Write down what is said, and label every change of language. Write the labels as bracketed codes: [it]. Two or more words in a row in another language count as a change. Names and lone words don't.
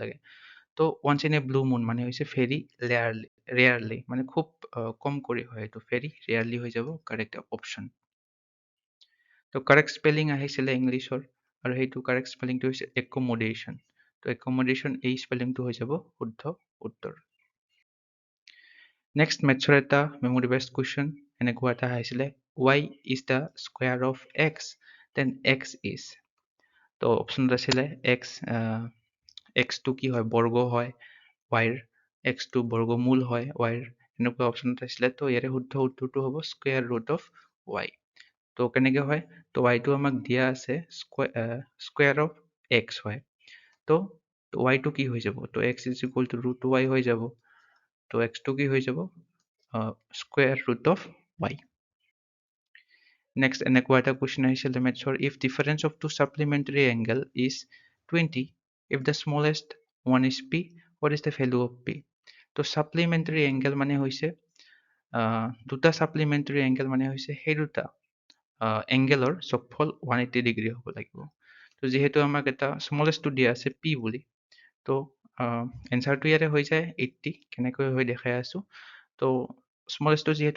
[as] তো [en] once in a blue moon [as] মানে হৈছে [en] very rarely, rarely [as] মানে খুব কম কৰি হয় এইটো [en] very rarely [as] হৈ যাব [en] correct option [as] তো [en] correct spelling [as] আহিছিলে ইংলিছৰ আৰু সেইটো [en] correct spellingটো [as] হৈছে একমোডেশ্যন তো একমোডেশ্যন এই স্পেলিংটো হৈ যাব শুদ্ধ উত্তৰ নেক্সট মেথছৰ এটা [en] memory based question [as] এনেকুৱা এটা আহিছিলে [en] y is the square of x then x is [as] তো অপশ্যনত আছিলে x টো কি হয় বৰ্গ হয় y ৰ x টো বৰ্গমূল হয় y ৰ এনেকুৱা অপশ্যনত আছিলে তো ইয়াৰে শুদ্ধ উত্তৰটো হ'ব [en] square root of y [as] তো কেনেকৈ হয় তো y টো আমাক দিয়া আছে [en] square of x [as] হয় তো y টো কি হৈ যাব তো x [en] is equal to root y [as] হৈ যাব তো x টো কি হৈ যাব [en] square root of y [as] নেক্সট এনেকুৱা এটা কুৱেশ্যন আহিছিলে মেথছৰ [en] if difference of two supplementary angle is 20 if the smallest one is p what is the value of p [as] তো [en] supplementary angle [as] মানে হৈছে দুটা [en] supplementary angle [as] মানে হৈছে সেই দুটা এংগেলৰ যোগফল 180 ডিগ্ৰী হ'ব লাগিব তো যিহেতু আমাক এটা স্মলেষ্টটো দিয়া আছে p বুলি তো এনচাৰটো ইয়াতে হৈ যায় 80 কেনেকৈ হৈ দেখাই আছো তো স্মলেষ্টটো যিহেতু